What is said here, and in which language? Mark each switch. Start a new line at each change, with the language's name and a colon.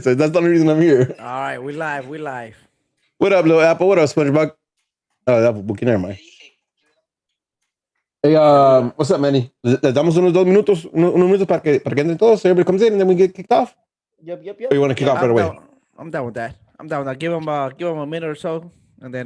English: So that's the only reason I'm here. All right, we live. What up, little Apple? What up, SpongeBob? Oh, Apple Bookie, never mind. Hey, what's up, Manny?
Spanish: Les damos unos minutos para que entren todos.
English: So everybody comes in and then we get kicked off. Yep. Or you want to kick off right away? I'm down with that. Give them a minute or so, and then